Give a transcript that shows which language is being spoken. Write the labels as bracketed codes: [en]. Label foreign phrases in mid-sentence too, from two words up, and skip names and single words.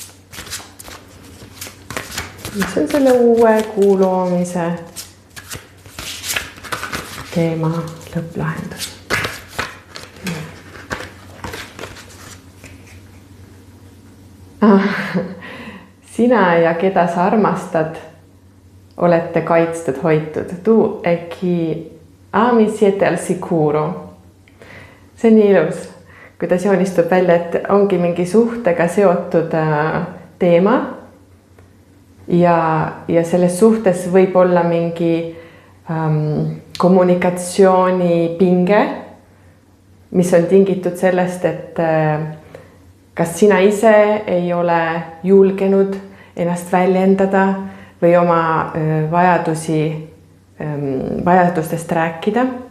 [et] Mis on selle uue kuu loomise teema lõpplahendus? Sina ja keda sa armastad, olete kaitstud, hoitud. [it] Tu e chi ami siete al sicuro. [et] See on nii ilus, kuidas joonistub välja, et ongi mingi suhtega seotud teema ja selles suhtes võib olla mingi kommunikatsioonipinge, mis on tingitud sellest, et kas sina ise ei ole julgenud ennast väljendada või oma vajadustest rääkida.